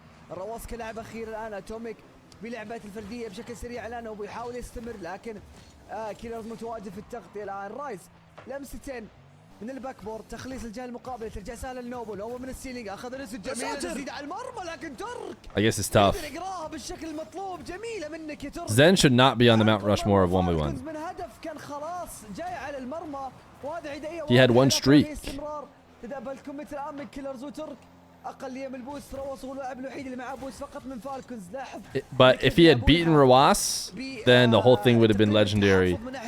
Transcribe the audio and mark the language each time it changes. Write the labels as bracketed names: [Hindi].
[Arabic] رواس كلاعب اخير الان اتوميك بلعبات الفرديه بشكل سريع الان وبيحاول يستمر، لكن كيلرز متواجد في التغطيه الان. رايز لمستين من الباك بورد، تخليص الجهه المقابله ترجع سهله لنوبو. نوبو من السيلينج اخذ ريسك جميل، تزيد على المرمى، لكن ترك [English] I guess it's tough. [Arabic] يقراها بالشكل المطلوب. جميله منك يا ترك. [English] Zen should not be on the Mount Rushmore of 1v1. [Arabic] من هدف كان خلاص جاي على المرمى، وهذا عدائيه. [English] He had one streak. [Arabic] تدبل الكومنت الان من كيلرز وترك. اقليه من البوست. روس هو اللاعب الوحيد اللي معاه بوست فقط من فالكونز. لاحظ. [English] But if he had beaten Rawas, then the whole thing would have been legendary.